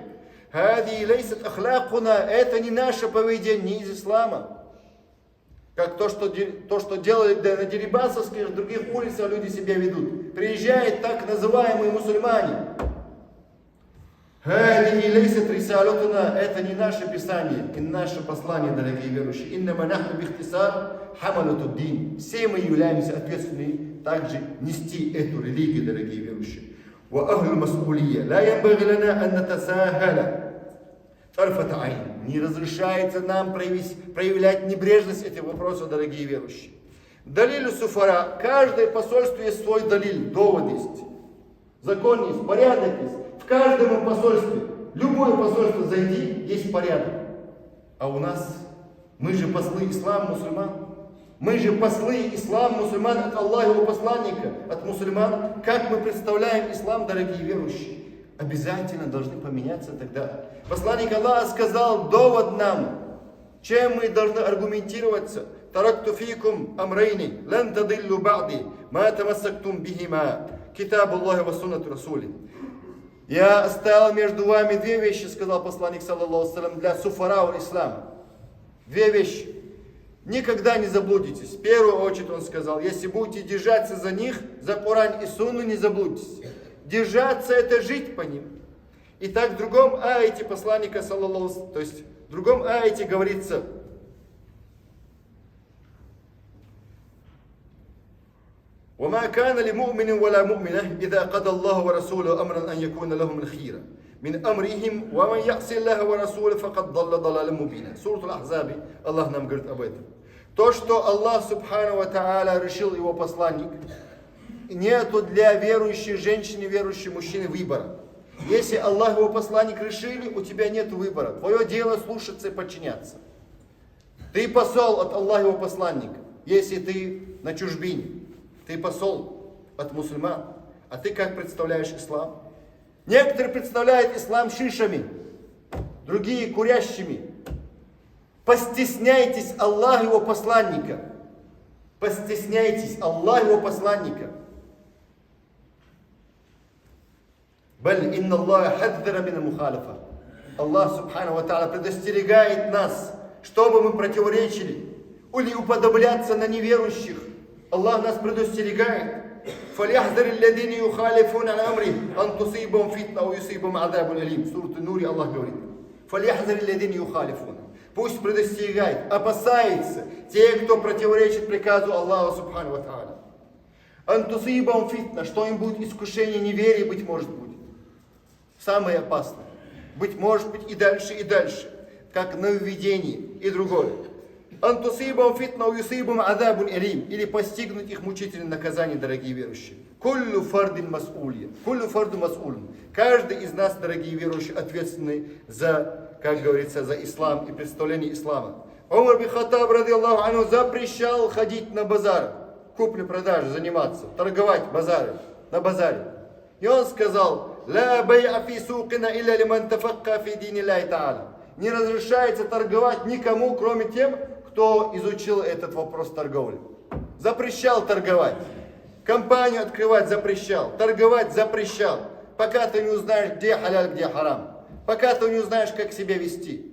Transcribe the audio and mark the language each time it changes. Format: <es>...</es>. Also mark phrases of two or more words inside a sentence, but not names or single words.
<ar>هذه ليست أخلاقنا,</ar> <ru>это не наше поведение, не из ислама. Как то, что делали на Дерибасовских, других улицах люди себя ведут. Приезжают так называемые мусульмане.</ru> <ar>هذه ليست رسالتنا,</ar> <ru>это не наше писание и наше послание, дорогие верующие.</ru> <ar>إنما نحن باختصار حملة الدين.</ar> <ru>Все мы являемся ответственными также нести эту религию, дорогие верующие.</ru> <ar>وأهل المسؤولية لا ينبغي لنا أن نتساهل طرفة عين.</ar> <ru>Не разрешается нам проявлять небрежность этих вопросов, дорогие верующие.</ru> <ar>دليل السفراء.</ar> <ru>Каждое посольство есть свой далиль, довод есть. Закон есть, порядок есть. В каждом посольстве, любое посольство зайди, есть порядок. А у нас, мы же послы ислама, мусульман. Мы же послы ислам, мусульман от Аллаха, его посланника, от мусульман. Как мы представляем ислам, дорогие верующие? Обязательно должны поменяться тогда. Посланник Аллаха сказал довод нам, чем мы должны аргументироваться.</ru> <ar>تركت فيكم أمرين لن تضلوا بعدي ما تمسكتم بهما كتاب الله وسنة رسوله.</ar> <ru>Я оставил между вами две вещи, сказал посланник,</ru> <ar>صلى الله عليه,</ar> <ru>для суфара ислама. Две вещи. Никогда не заблудитесь. В первую очередь он сказал, если будете держаться за них, за Коран и Сунну, не заблудитесь. Держаться — это жить по ним. И так в другом аяте посланника, саллаллаху, то есть в другом аяте говорится,</ru> <ar>وَمَا كَانَ لِمُؤْمِنٍ وَلَا مُؤْمِنَةٍ إِذَا قَضَى اللَّهُ وَرَسُولُهُ أَمْرًا أَنْ يَكُونَ لَهُمُ الْخِيَرَةُ من أمرهم ومن يعص الله ورسوله فقد ضل ضلالا مبينا.</ar> <ru>Сура Аль-Ахзаб, Аллах нам говорит об этом. То, что Аллах</ru> <ar>سبحانه وتعالى</ar> <ru>решил его посланник, нету для верующей женщины, верующей мужчины выбора. Если Аллах его посланник решили, у тебя нет выбора. Твое дело слушаться и подчиняться. Ты посол от Аллаха его посланника. Если ты на чужбине, ты посол от мусульман. А ты как представляешь ислам? Некоторые представляют ислам шишами, другие курящими. Постесняйтесь Аллаха его посланника. Постесняйтесь Аллаха его посланника.</ru> <ar>بل إن الله حذر من مخالفة.</ar> <ru>Аллах</ru> <ar>سبحانه وتعالى</ar> <ru>предостерегает нас, чтобы мы противоречили или уподобляться на неверующих. Аллах нас предостерегает.</ru> <ar>فَلْيَحْذَرِ الَّذِينَ يُخَالِفُونَ عَنْ أَمْرِهِ أَنْ تُصِيبَهُمْ فِتْنَةٌ أَوْ يُصِيبَهُمْ عَذَابٌ أَلِيمٌ.</ar> <ru>Сура Нур, Аллах говорит.</ru> <ar>فَلْيَحْذَرِ الَّذِينَ يُخَالِفُونَ.</ar> <ru>Пусть предостерегает, опасается те, кто противоречит приказу Аллаха</ru> <ar>سبحانه وتعالى. أَنْ تُصِيبَهُمْ فِتْنَةٌ.</ar> <ru>Что им будет искушение неверия, быть может быть. Самое опасное. Быть может быть и дальше, как нововведение и другое.</ru> <ar>أن تصيبهم فتنة أو يصيبهم عذاب أليم.</ar> <ru>Или постигнуть их мучительное наказание, дорогие верующие.</ru> <ar>كل فرد مسؤولية. كل فرد مسؤول.</ar> <ru>Каждый из нас, дорогие верующие, ответственный за, как говорится, за ислам и представление ислама. Умар бин Хаттаб,</ru> <ar>رضي الله عنه,</ar> <ru>запрещал ходить на базар, купли-продажи заниматься, торговать на базаре. И он сказал,</ru> <ar>لا بيع في سوقنا إلا لمن تفقه في دين الله تعالى.</ar> <ru>Не разрешается торговать никому, кроме тем, кто изучил этот вопрос торговли. Запрещал торговать. Компанию открывать запрещал. Торговать запрещал. Пока ты не узнаешь, где халяль, где харам. Пока ты не узнаешь, как себя вести.</ru>